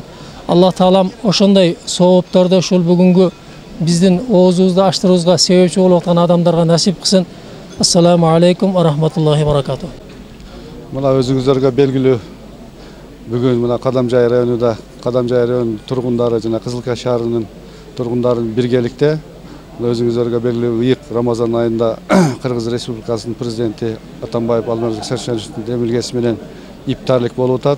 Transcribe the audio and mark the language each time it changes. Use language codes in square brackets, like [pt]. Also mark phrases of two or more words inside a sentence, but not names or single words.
[ky] Аллах таалам ошондой соопторду ушул бүгүнгү биздин оозубузду ачтырыбызга себепчи болуп аткан адамдарга насип кылсын. [ar] السلام عليكم ورحمة الله وبركاته. [ky] Мына өзүңүздөргө белгилүү бүгүн мына Кадамжай районунда Кадамжай районунун тургундары жана Кызылкая шаарынын тургундары биргеликте өзүңүздөргө белгилүү ыйык Рамазан айында Кыргыз Республикасынын президенти Атамбаев Алмазбек Сарсеновичтин демилгеси менен иптарлык болуп атат.